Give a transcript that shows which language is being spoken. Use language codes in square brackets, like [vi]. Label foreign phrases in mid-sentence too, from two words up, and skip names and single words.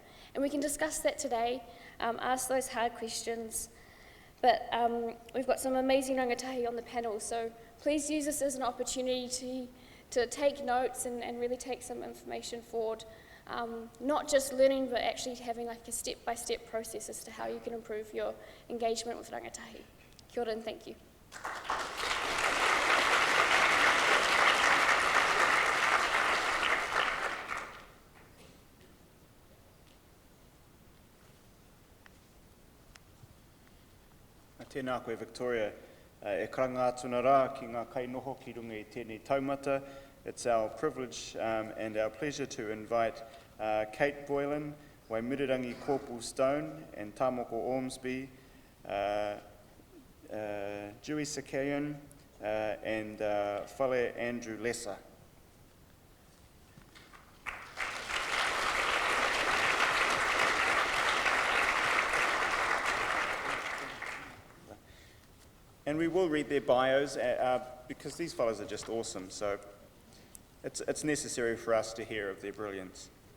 [en] And we can discuss that today, ask those hard questions, but we've got some amazing rangatahi on the panel, so please use this as an opportunity to take notes and really take some information forward. Not just learning, but actually having like a step-by-step process as to how you can improve your engagement with rangatahi. [mi] Kia ora [en] and thank you. [mi] Tēnā koe Victoria, e karanga atuna rā ki ngā kainoho ki runga I tēnei taumata. [en] It's our privilege and our pleasure to invite Kate Boylan, Waimirirangi Koopu-Stone and Tamoko Ormsby, Dewy Sacayan and Fale Andrew Lesa. And we will read their bios because these fellows are just awesome, so it's necessary for us to hear of their brilliance.